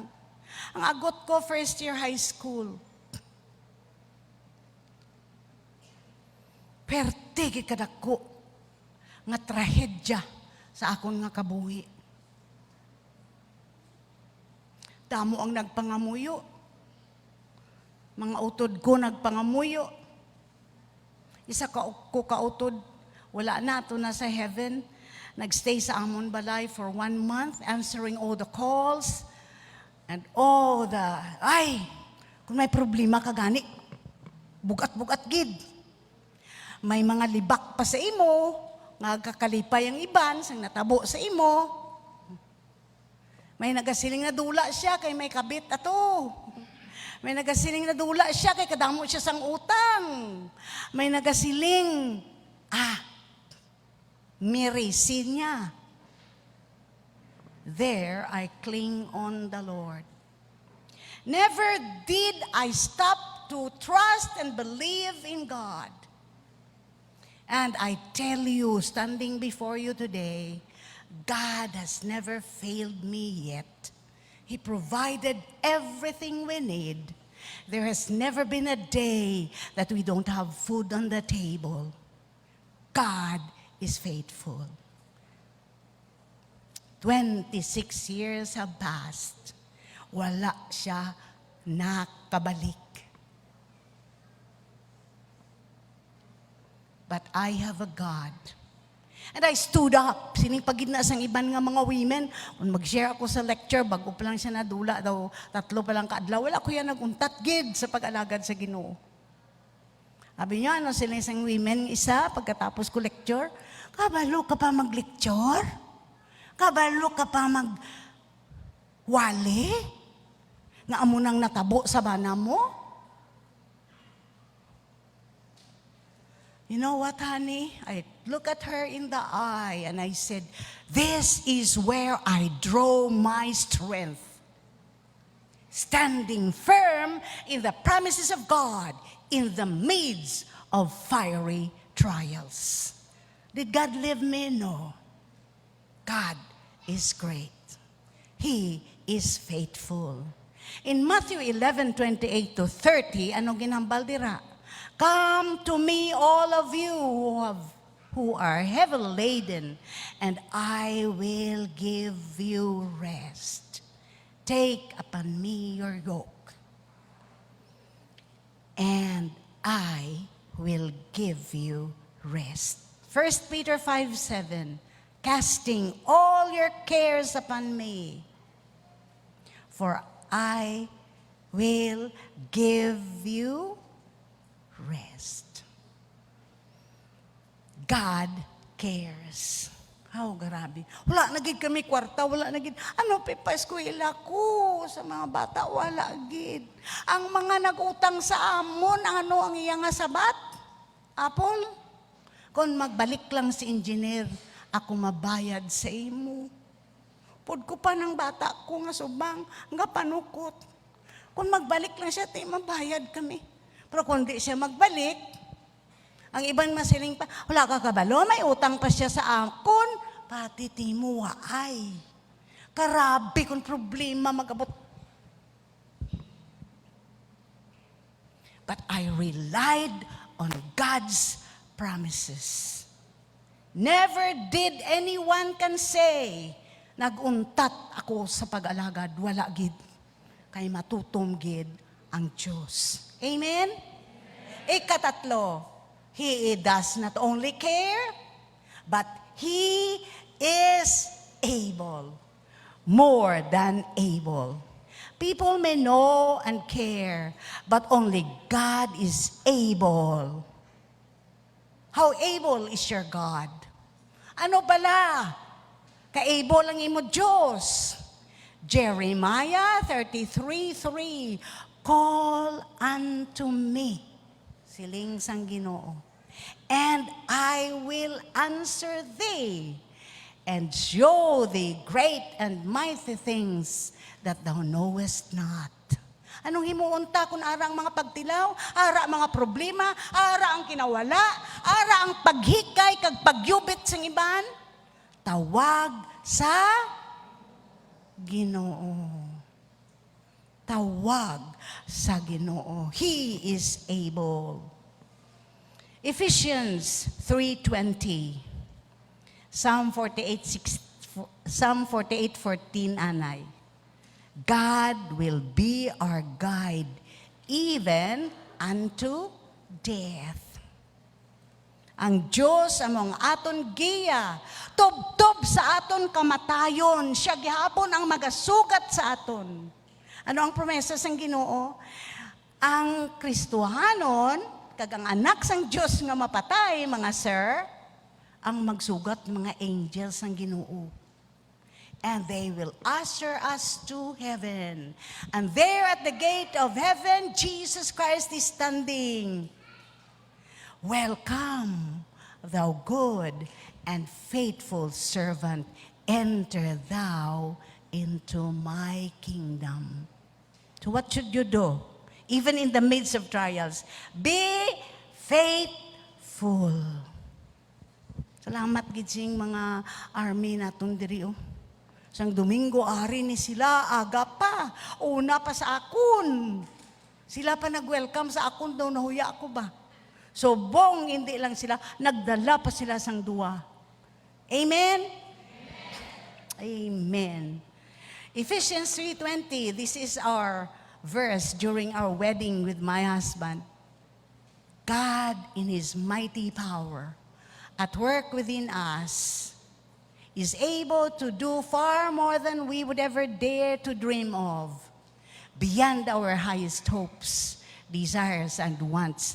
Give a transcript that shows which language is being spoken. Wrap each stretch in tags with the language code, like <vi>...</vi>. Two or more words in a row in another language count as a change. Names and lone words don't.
<hil>Ang agot ko,</hil> <en>first year high school.</en> <hil>Perti kadako nga trahedya sa akon nga kabuhi. Damo ang nagpangamuyo. Mga utod ko nagpangamuyo. Isa ko kautod, wala na, ito na sa heaven. Nagstay sa amon balay</hil> <en>for 1 month, answering all the calls, and all the,</en> <hil>kung may problema ka gani, bugat-bugat gid. May mga libak pa sa imo, nga kakalipay ang iban, sang natabo sa imo. May nagasiling na dula siya, kay may kabit ato. May nagasiling na dula siya, kay kadamo siya sang utang. May nagasiling, mirisin niya.</hil> <en>There I cling on the Lord. Never did I stop to trust and believe in God. And I tell you, standing before you today, God has never failed me yet. He provided everything we need. There has never been a day that we don't have food on the table. God is faithful. 26 years have passed.</en> <hil>Wala siya nakabalik.</hil> <en>But I have a God. And I stood up.</en> <hil>Sining pagidna sang iban nga mga women. Kung mag-share ako sa lecture, bago pa lang siya nadula daw, 3 pa lang kaadlaw, wala ko yan naguntat gid sa pag-alagad sa Ginoo.</hil> <tl>Sabi niya, sila isang</tl> <hil>women, isa, pagkatapos ko lecture, kabalo ka pa mag-lecture? Kabalo ka pa mag-wali? Nga amo nang natabo sa bana mo?</hil> <en>You know what, honey? I look at her in the eye and I said, this is where I draw my strength. Standing firm in the promises of God in the midst of fiery trials. Did God leave me? No. God is great. He is faithful. In Matthew 11:28-30,</en> <hil>ano ginambal dira?</hil> <en>Come to me, all of you who are heavy laden, and I will give you rest. Take upon me your yoke, and I will give you rest. 1 Peter 5:7, casting all your cares upon me, for I will give you rest. God cares.</en> <hil>Oh, grabe. Wala na gid kami kwarta, wala na gid. Ano pa eskwela ko sa mga bata, wala gid. Ang mga nagutang sa amon, ano ang iya nga sabat? Apple? Kung magbalik lang si engineer, ako mabayad sa imo. Pud ko pa ng bata ko nga subang, nga panukot. Kung magbalik lang siya, mabayad kami. Pero kung di siya magbalik, ang ibang masiling pa, wala ka kabalo, may utang pa siya sa akon, pati timo ay. Karabi kung problema magabot.</hil> <en>But I relied on God's promises. Never did anyone can say,</en> <hil>naguntat ako sa pag-alagad, wala gid. Kay matutom gid ang Diyos. Amen? Ikatatlo,</hil> <en>He does not only care, but He is able, more than able. People may know and care, but only God is able. How able is your God?</en> <hil>Ano bala? Ka-able ang imo Diyos.</hil> <en>Jeremiah 33:3, call unto me,</en> <hil>siling sang Ginoo,</hil> <en>and I will answer thee, and show thee great and mighty things that thou knowest not.</en> <hil>Anong himuunta kung ara ang mga pagtilaw, ara ang mga problema, ara ang kinawala, ara ang paghikay kag pagyubit sang iban? Tawag sa Ginoo. Tawag sa Ginoo.</hil> <en>He is able. Ephesians 3:20.</en> <hil>Psalm 48:14 anay.</hil> <en>God will be our guide even unto death.</en> <hil>Ang Diyos among aton giya, tubtob sa aton kamatayon, siya gihapon ang magasugat sa aton. Ano ang promesa sang Ginoo? Ang Kristohanon, kag ang anak sang Diyos nga mapatay, mga sir, ang magsugat mga angels sang Ginoo.</hil> <en>And they will usher us to heaven. And there at the gate of heaven, Jesus Christ is standing. Welcome, thou good and faithful servant. Enter thou into my kingdom. So what should you do? Even in the midst of trials, be faithful.</en> <hil>Salamat gid sing mga army naton diri oh. Sang Domingo ari ni sila aga pa. Una pa sa akon. Sila pa nag-welcome sa akon daw, nahuya ako ba? So, hindi lang sila, nagdala pa sila sang duwa. Amen? Amen.</hil> <en>Ephesians 3:20, this is our verse during our wedding with my husband. God, in His mighty power, at work within us, is able to do far more than we would ever dare to dream of, beyond our highest hopes, desires, and wants.</en>